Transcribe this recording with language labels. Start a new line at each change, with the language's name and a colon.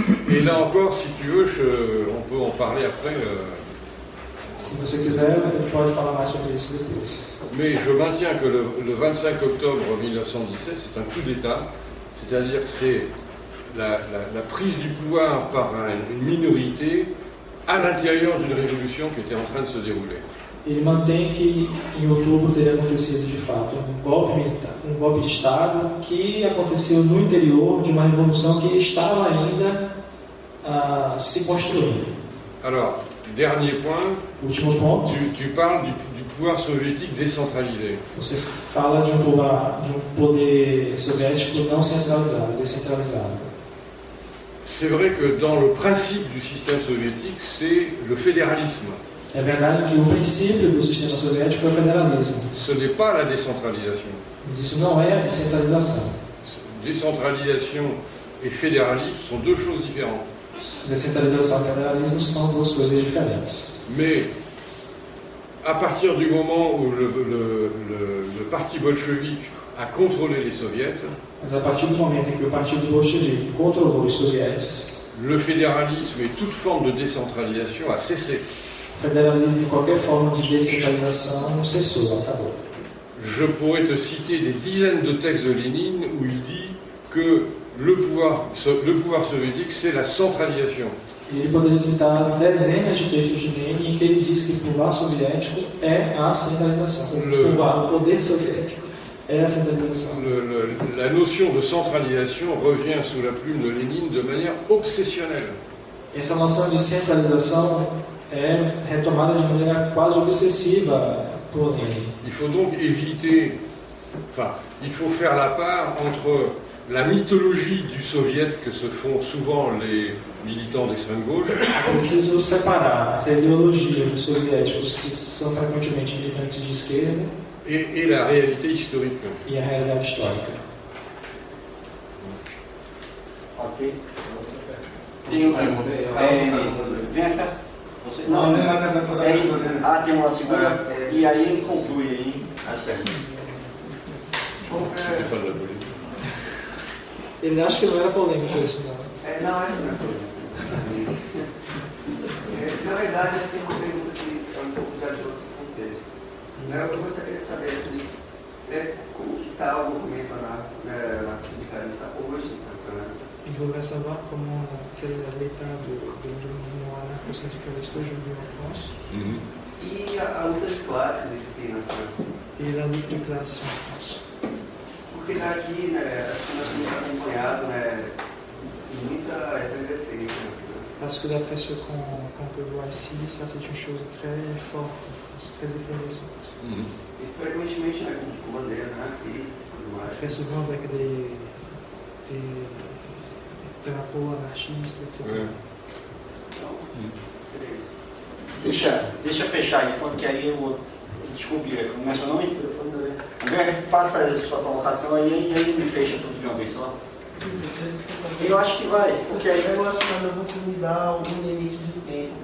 French: Et là encore, si tu veux, on peut en parler après.
Portuguese: Se você quiser, ele pode falar mais sobre isso depois.
French: Mais je maintiens que le 25 octobre 1917, c'est un coup d'État, c'est-à-dire que c'est la prise du pouvoir par une minorité à l'intérieur d'une révolution qui était en train de se dérouler.
Portuguese: Ele mantém que em outubro teria acontecido de fato um golpe militar, um golpe de Estado que aconteceu no interior de uma revolução que estava ainda se construindo.
French: Alors, dernier point,
Portuguese: último ponto.
French: Tu parles du pouvoir soviétique décentralisé.
Portuguese: Você fala de um poder soviético não centralizado, descentralizado.
French: C'est vrai que dans le principe du système soviétique, c'est le fédéralisme.
Portuguese: É verdade que o princípio do sistema soviético é o federalismo.
French: Ce n'est pas la décentralisation.
Portuguese: Mas isso não é a descentralização.
French: Décentralisation et fédéralisme sont deux choses différentes.
Portuguese: Descentralização e federalismo são duas coisas diferentes.
French: Mais à partir du moment où le parti bolchevique a contrôlé les soviets,
Portuguese: mas a partir do momento em que o partido bolchevique controlou os sovietes,
French: le fédéralisme et toute forme de décentralisation a cessé.
Portuguese: O federalismo e qualquer forma de descentralização cessou, acabou.
French: Je pourrais te citer des dizaines de textes de Lénine où il dit que le pouvoir soviétique, c'est la centralisation.
Portuguese: E ele poderia citar dezenas de textos de Lenin em que ele diz que o pouvoir soviético é a centralização. O poder soviético é a centralização.
French: La notion de centralisation revient sous la plume de Lénine de manière obsessionnelle.
Portuguese: Essa noção de centralização é retomada de maneira quase obsessiva por Lenin.
French: Il faut donc éviter, il faut faire la part entre la mythologie du soviet que se font souvent les militants d'extrême gauche.
Portuguese: É preciso separar essa ideologia dos soviéticos que são frequentemente militantes de esquerda
French: et la réalité historique.
Portuguese: E a realidade histórica. Ok. Tem vem cá. Você, não, tem uma segunda. E aí ele conclui aí as perguntas. Ele acha que não era polêmico isso, não. Não, essa não é polêmica. Na verdade, essa é uma pergunta que é um pouco já de outro contexto. Eu gostaria de saber assim, como que está o movimento anarco-sindicalista hoje na França.
French: Il voudrait savoir quel est l'état du mouvement anarcho-syndicaliste aujourd'hui en France.
Portuguese: E a luta de classes em si na França.
French: Et la lutte de classe en France.
Portuguese: Porque daqui, acho que nós temos acompanhado muita efervescência na França.
French: Parce que d'après ce qu'on peut voir ici, ça c'est une chose très forte en France, très effervescente.
Portuguese: E frequentemente com bandeiras anarquistas e tudo mais.
French: Très souvent avec des drapeaux anarchistes, etc.
Portuguese: Então, seria isso. Deixa fechar aí, porque aí eu vou. Desculpe, começa não me. André, faça a sua colocação aí e aí me fecha tudo de uma vez só. Eu acho que vai, porque aí. Eu acho que você me dá algum limite de tempo.